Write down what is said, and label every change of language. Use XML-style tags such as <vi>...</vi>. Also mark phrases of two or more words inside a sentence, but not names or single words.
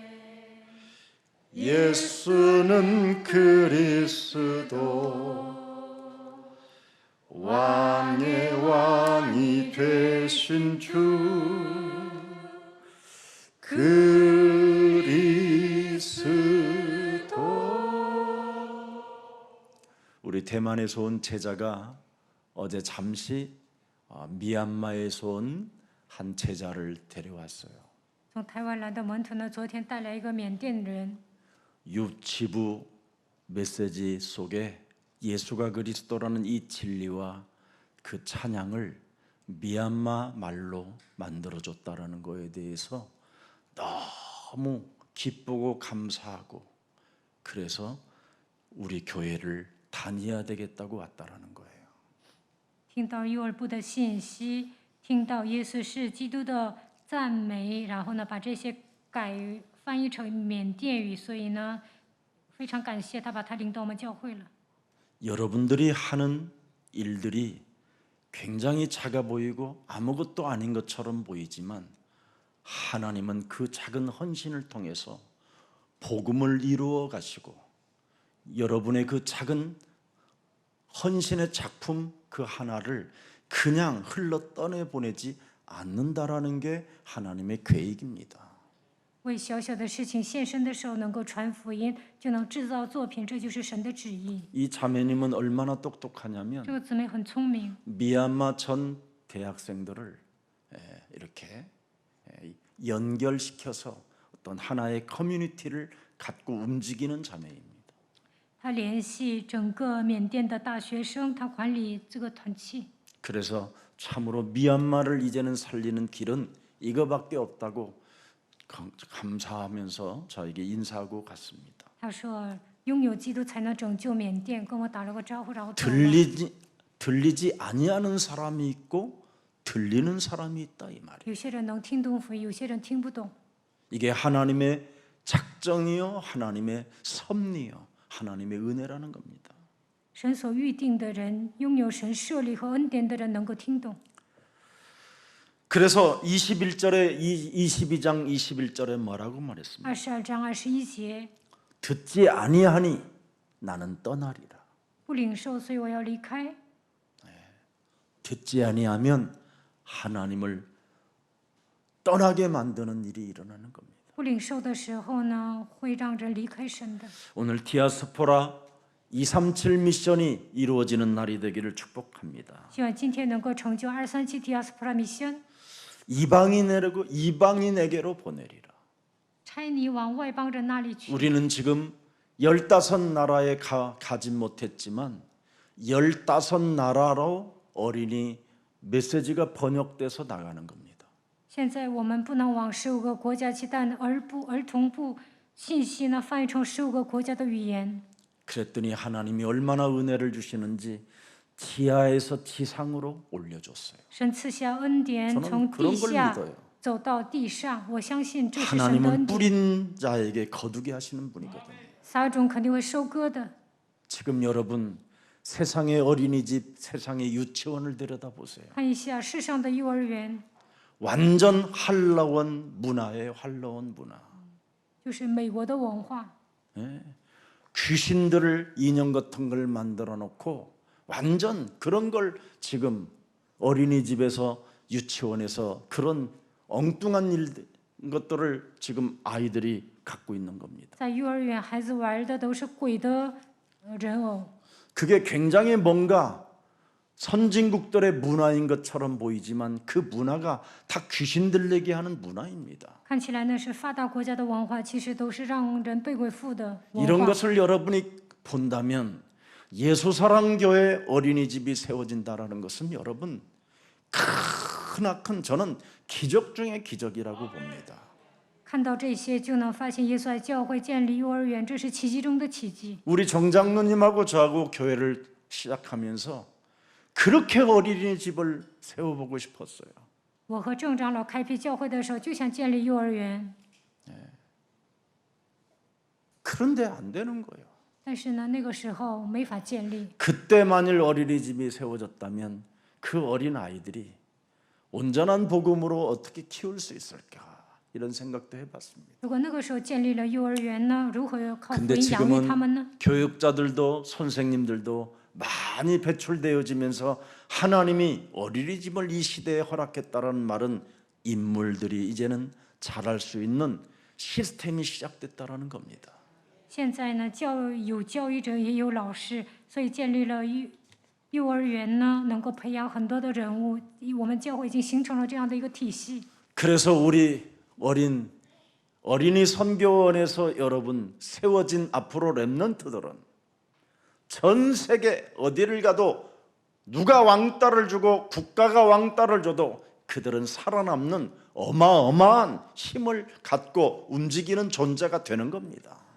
<ko>예수는 그리스도 왕의 왕이 되신 주 그리스도. 우리 대만에서 온 제자가 어제 잠시 미얀마에서 온 한 제자를 데려왔어요.</ko> <zh>从台湾来的门徒呢，昨天带来一个缅甸人，</zh> <ko>유치부 메시지 속에 예수가 그리스도라는 이 진리와 그 찬양을 미얀마 말로 만들어줬다라는 거에 대해서 너무 기쁘고 감사하고 그래서 우리 교회를 다녀야 되겠다고 왔다라는 거예요.</ko> <zh>听到幼儿部的信息，听到耶稣是基督的赞美，然后呢，把这些翻译成缅甸语，所以呢，非常感谢他把他领到我们教会了。</zh> <ko>여러분들이 하는 일들이 굉장히 작아 보이고 아무것도 아닌 것처럼 보이지만 하나님은 그 작은 헌신을 통해서 복음을 이루어 가시고 여러분의 그 작은 헌신의 작품 그 하나를 그냥 흘러 떠내 보내지 않는다라는 게 하나님의 계획입니다.</ko> <zh>为小小的事情献身的时候，能够传福音，就能制造作品，这就是神的旨意。</zh> <ko>이 자매님은 얼마나 똑똑하냐면</ko> <zh>这个姊妹很聪明，</zh> <ko>미얀마 전 대학생들을 이렇게 연결시켜서 어떤 하나의 커뮤니티를 갖고 움직이는 자매입니다.</ko> <zh>她联系整个缅甸的大学生，她管理这个团契。</zh> <ko>그래서 참으로 미얀마를 이제는 살리는 길은 이거밖에 없다고 감사하면서 저에게 인사하고 갔습니다.</ko> <zh>她说：“拥有基督才能拯救缅甸。”跟我打了个招呼，然后走了。</zh> <ko>들리지 아니하는 사람이 있고 들리는 사람이 있다 이 말이에요.</ko> <zh>有些人能听懂福音，有些人听不懂。</zh> <ko>이게 하나님의 작정이요, 하나님의 섭리요, 하나님의 은혜라는 겁니다.</ko> <zh>神所预定的人，拥有神设立和恩典的人，能够听懂。</zh> <ko>그래서 22절에 22장 21절에 뭐라고 말했습니까?</ko> <zh>22 章21节，</zh> <ko>듣지 아니하니 나는 떠나리라.</ko> <zh>不领受，所以我要离开。</zh> <ko>듣지 아니하면 하나님을 떠나게 만드는 일이 일어나는 겁니다.</ko> <zh>不领受的时候呢，会让人离开神的。</zh> <ko>오늘 디아스포라 237 미션이 이루어지는 날이 되기를 축복합니다.</ko> <zh>希望今天能够成就237</zh> <ko>디아스포라 미션， 이방인에게로 보내리라.</ko> <zh>差你往外邦人那里去。</zh> <ko>우리는 지금 15나라에 가지 못했지만 15나라로 어린이 메시지가 번역돼서 나가는 겁니다.</ko> <zh>现在我们不能往15个国家去，但儿童部信息呢翻译成15个国家的语言。</zh> <ko>그랬더니 하나님이 얼마나 은혜를 주시는지 지하에서 지상으로 올려줬어요.</ko> <zh>神赐下恩典，</zh> <ko>저는</ko> <zh>从</zh> <ko>그런</ko> <zh>地</zh> <ko>걸</ko> <zh>下</zh> <ko>믿어요.</ko> <zh>走到地上。我相信这是神的</zh> <ko>하나님은</ko> <zh>恩典。</zh> <ko>뿌린 자에게 거두게 하시는 분이거든요.</ko> <zh>撒种肯定会收割的。</zh> <ko>지금 여러분 세상의 어린이집, 세상의 유치원을 들여다보세요.</ko> <zh>看一下世上的幼儿园，</zh> <ko>완전 한라원 문화예요. 한라원 문화.</ko> <zh>就是美国的文化。</zh> <ko>귀신들을 인형 같은 걸 만들어 놓고 완전 그런 걸 지금 어린이집에서 유치원에서 그런 엉뚱한 것들을 지금 아이들이 갖고 있는 겁니다.</ko> <zh>在幼儿园，孩子玩的都是鬼的人偶，</zh> <ko>그게 굉장히 뭔가 선진국들의 문화인 것처럼 보이지만 그 문화가 다 귀신 들리게 하는 문화입니다.</ko> <zh>看起来呢是发达国家的文化，其实都是让人被鬼附的</zh> <ko>이런</ko> <zh>文化。</zh> <ko>것을 여러분이 본다면 예수사랑교회 어린이집이 세워진다라는 것은 여러분 크나큰 저는 기적 중의 기적이라고 봅니다.</ko> <zh>看到这些，就能发现耶稣爱教会建立幼儿园，这是奇迹中的奇迹。</zh> <ko>우리 정장로님하고 저하고 교회를 시작하면서 그렇게 어린이집을 세워보고 싶었어요.</ko> <zh>我和郑长老开辟教会的时候，就想建立幼儿园，</zh> <ko>그런데 안 되는 거예요.</ko> <zh>但是呢，那个时候没法建立。</zh> <ko>그때 만일 어린이집이 세워졌다면 그 어린 아이들이 온전한 복음으로 어떻게 키울 수 있을까 이런 생각도 해봤습니다.</ko> <zh>如果那个时候建立了幼儿园呢，如何靠福</zh> <ko>근데</ko> <zh>音养育他们呢？</zh> <ko>지금은 교육자들도 선생님들도 많이 배출되어지면서 하나님이 어린이집을 이 시대에 허락했다라는 말은 인물들이 이제는 잘할 수 있는 시스템이 시작됐다라는 겁니다.</ko> <zh>现在呢，有教育者，也有老师，所以建立了幼儿园呢，能够培养很多的人物。我们教会已经形成了这样的一个体系。</zh> <ko>그래서 우리 어린이 선교원에서 여러분 세워진 앞으로 렘넌트들은 전 세계 어디를 가도 누가 왕따를 주고 국가가 왕따를 줘도 그들은 살아남는 어마어마한 힘을 갖고 움직이는 존재가 되는 겁니다.</ko>